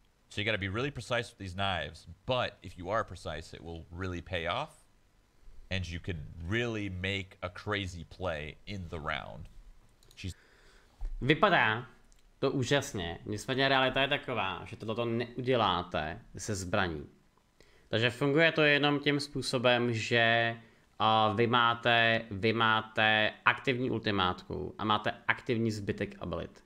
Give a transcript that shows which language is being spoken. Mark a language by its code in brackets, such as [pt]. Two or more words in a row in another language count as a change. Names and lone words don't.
[en] So you got to be really precise with these knives. But if you are precise, it will really pay off. And you can really make a crazy play in the round. [cs] Vypadá to úžasně, nicméně realita je taková, že toto neuděláte se zbraní. Takže funguje to jenom tím způsobem, že vy máte aktivní ultimátku a máte aktivní zbytek abilit.